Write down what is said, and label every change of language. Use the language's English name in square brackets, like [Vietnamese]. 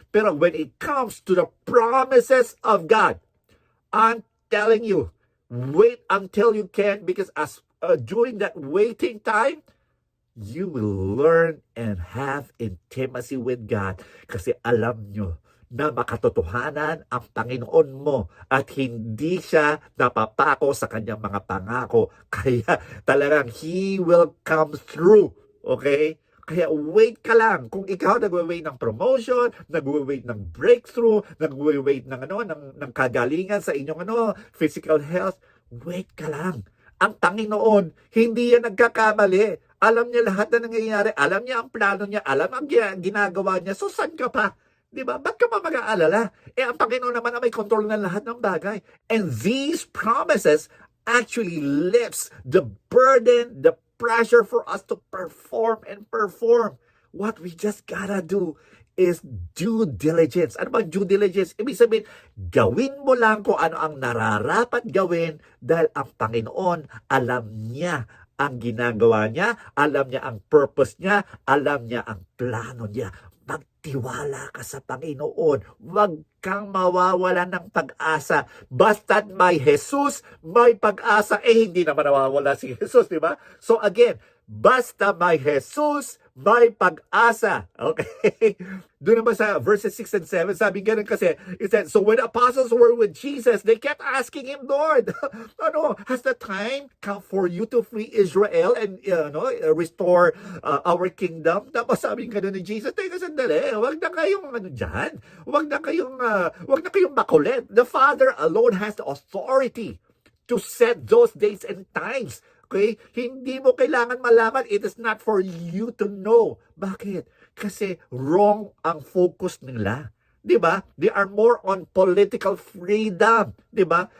[English] Pero when it comes to the promises of God, I'm telling you, wait until you can, because as during that waiting time, you will learn and have intimacy with God. [Filipino] Kasi alam nyo na makatotohanan ang Panginoon mo at hindi siya napapako sa kanyang mga pangako. Kaya talagang [English] He will come through. [Filipino] Okay? Kaya wait ka lang. Kung ikaw nagwe-wait ng promotion, nagwe-wait ng breakthrough, nagwe-wait ng kagalingan sa inyong physical health, wait ka lang. Ang Panginoon, hindi yan nagkakamali. Alam niya lahat na nangyayari. Alam niya ang plano niya. Alam ang ginagawa niya. So, saan ka pa? Diba? Ba't ka pa mag-aalala? Ang Panginoon naman ay may control ng lahat ng bagay. [English] And these promises actually lifts the burden, the pressure for us to perform and perform. What we just gotta do is due diligence. [Filipino] Ano ba due diligence? Ibig sabihin, gawin mo lang kung ano ang nararapat gawin dahil ang Panginoon, alam niya ang ginagawa niya, alam niya ang purpose niya, alam niya ang plano niya. Magtiwala ka sa Panginoon. Huwag kang mawawalan ng pag-asa. Basta't may Jesus, may pag-asa. Hindi naman nawawala si Jesus, di ba? So again, basta may Jesus, may pag-asa. Okay? Doon naman sa verses 6 and 7, sabi ganun kasi, [English] it said, so when the apostles were with Jesus, they kept asking Him, Lord, has the time come for you to free Israel and restore our kingdom? [Filipino] Tapos sabi ganun ni Jesus, teka sandali, wag na kayong dyan. Wag na kayong makulit. [English] The Father alone has the authority to set those dates and times. Okay? [Filipino] Hindi mo kailangan malaman. [English] It is not for you to know. [Filipino] Bakit? Kasi wrong ang focus nila. 'Di ba? [English] They are more on political freedom, 'di ba?